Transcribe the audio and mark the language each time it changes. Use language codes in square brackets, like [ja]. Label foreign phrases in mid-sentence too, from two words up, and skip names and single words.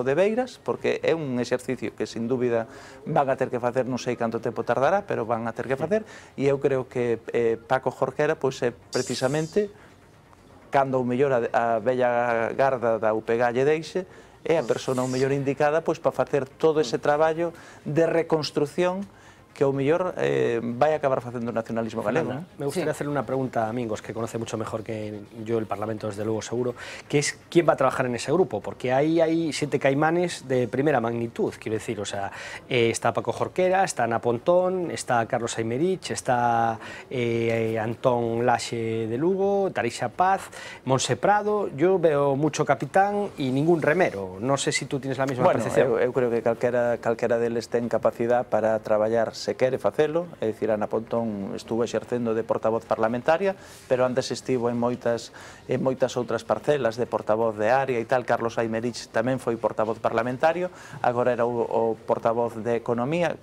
[gl] de Beiras, porque é un exercicio que, sin dúbida, van a ter que facer, non sei canto tempo tardará, pero van a ter que facer, e eu creo que Paco Jorquera, pois, é precisamente, cando o mellor a bella garda da UPG lle deixe, é a persona o mellor indicada, pois, para facer todo ese traballo de reconstrucción que o mellor vai a acabar facendo o nacionalismo galego. [es] Me gustaría hacerle una pregunta a Mingos, que conoce mucho mejor que yo el Parlamento, desde luego, seguro, que es quién va a trabajar en ese grupo, porque ahí hay 7 caimanes de primera magnitud, quiero decir, o sea, está Paco Jorquera, está Ana Pontón, está Carlos Aymerich, está Antón Laxe de Lugo, Tareixa Paz, Monse Prado. Yo veo mucho capitán y ningún remero. No sé si tú tienes la misma percepción. [gl] Eu creo que calquera deles ten capacidade para traballar se quere facelo, é dicir, Ana Pontón estuvo exercendo de portavoz parlamentaria, pero antes estivo en moitas outras parcelas de portavoz de área e tal. Carlos Aymerich tamén foi portavoz parlamentario, agora era o portavoz de Economía.